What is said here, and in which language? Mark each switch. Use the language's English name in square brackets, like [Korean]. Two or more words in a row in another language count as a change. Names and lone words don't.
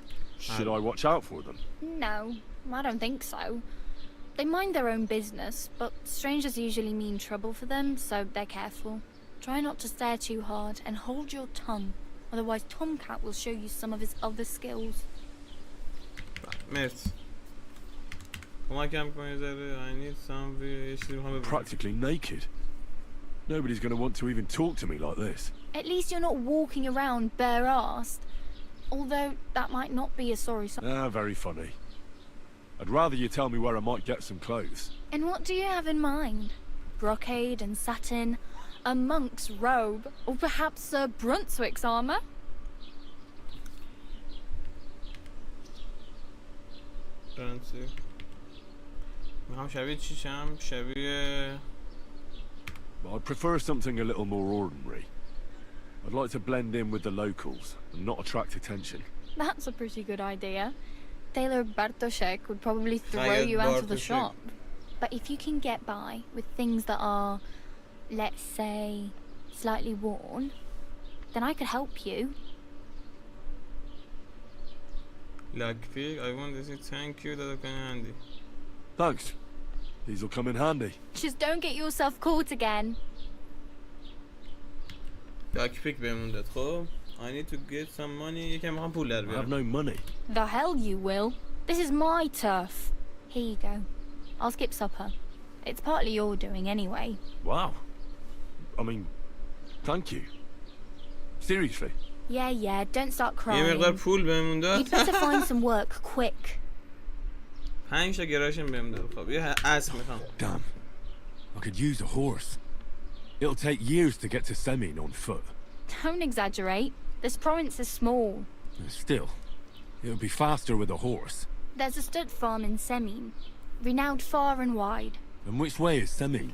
[English] Should I watch out for them? No, I don't think so. They mind their own business, but strangers usually mean trouble for them, so they're careful. Try not to stare too hard and hold your tongue, otherwise Tomcat will show you some of his other skills. [Persian] مرسی. کمکم کنید [English] I need some. Practically naked. Nobody's going to want to even talk to me like this. At least you're not walking around bare-assed. Although that might not be a sorry sign. Ah, very funny. I'd rather you tell me where I might get some clothes. And what do you have in mind? Brocade and satin, a monk's robe, or perhaps Sir Brunswick's armour? Brunswick. [Persian] میخوام شبیه چی شم؟ شبیه... [English] I'd prefer something a little more ordinary. I'd like to blend in with the locals and not attract attention. That's a pretty good idea. Tailor Bartoszek would probably throw you out of the shop. But if you can get by with things that are, let's say, slightly worn, then I could help you. Lockpick, I want to say thank you, that'll come in handy. Thanks. These will come in handy. Just don't get yourself caught again. [Persian] Lockpick بهمون داد خب. [English] I need to get some money. [Persian] یکم میخوام پول در بیارم. [English] I have no money. The hell you will. This is my turf. Here you go. I'll skip supper. It's partly your doing anyway. Wow. I mean, thank you. Seriously. Yeah, don't start crying. [Persian] یه مقدار پول بهمون داد. [English] You'd better find some work quick. [Persian] 5 تا گراشم بهم داد. خب یه اسب میخوام. [English] Damn. I could use a horse. It'll take years to get to Semin on foot. Don't exaggerate. This province is small. Still, it'll be faster with a horse. There's a stud farm in Semin, renowned far and wide. And which way is Semin?